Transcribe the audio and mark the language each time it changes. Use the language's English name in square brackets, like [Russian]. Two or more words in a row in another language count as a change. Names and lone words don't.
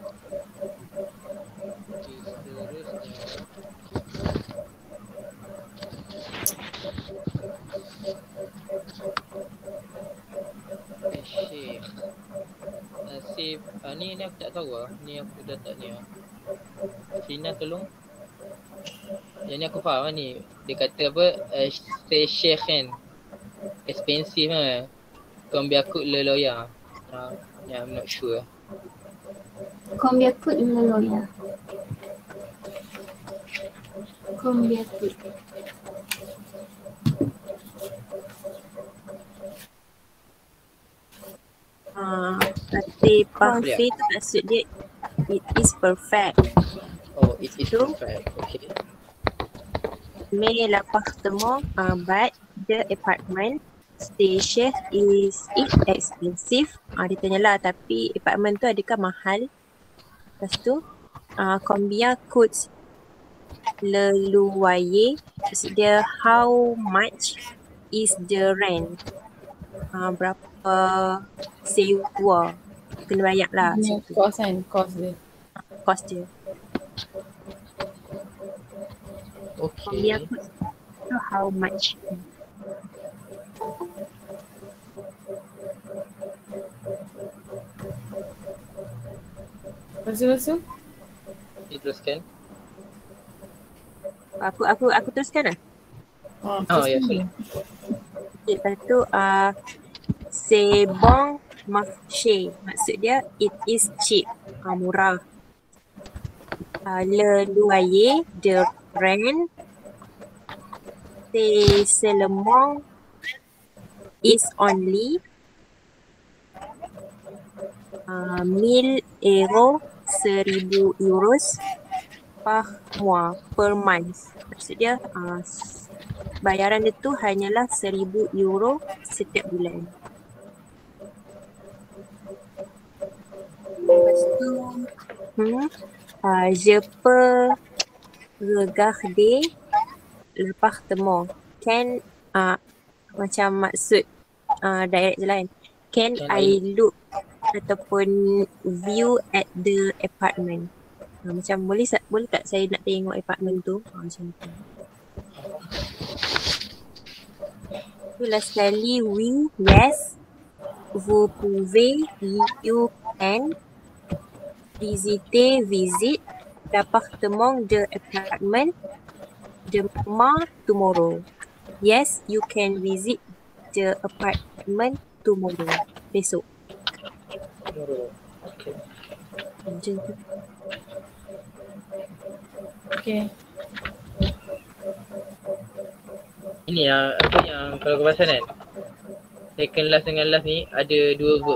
[Malay] Ni aku tak tahu lah. Ni aku dah tak ni lah. Sina tolong. Yang ni aku faham lah ni. Dia kata apa, stay share kan. Expensive lah. [French] Combien coûte le lawyer? [English] Yeah, I'm not sure. [French] Combien coûte le lawyer? Combien coûte? [Malay] Tapi parfait tu maksud dia [English] it is perfect. Oh, it is perfect. Okay. [French] Mais l'appartement, [English] but the apartment station is it expensive? [Malay] Dia tanya lah, tapi apartment tu adakah mahal? Lepas tu, [French] combien coûte le loyer? [Malay] Maksud dia [English] how much is the rent? [Malay] Berapa sewa? Kena bayar lah. Cost kan, cost dia. Cost dia. Okay. [French] Combien coûte? [English] So how much? [Malay] Lepas tu? Diteruskan. Aku teruskan lah. Oh, ya, sorry. Lepas tu, [French] c'est bon marché. [Malay] Maksud dia, [English] it is cheap. [Malay] Murah. [French] Le loyer, [English] the rent, [French] c'est seulement, [English] is only 1000 euros, 1000 euros [French] par mois, [English] per month. [Malay] Maksud dia, bayaran dia tu hanyalah 1000 euro setiap bulan. Lepas tu, [French] je peux regarder l'appartement. [English] Can, [Malay] macam maksud direct je lah kan. [English] Can I look ataupun view at the apartment? [Malay] Macam boleh tak saya nak tengok apartment tu? Macam tu. Last sekali, [French] oui, yes. Vous pouvez, [English] you can visit [French] l'appartement de [English] apartment demain, tomorrow. Yes, you can visit the apartment tomorrow. [Malay] Besok. Okay. Macam tu. Okay. Ini yang kalau kau perasan kan, second last dengan last ni ada dua verb.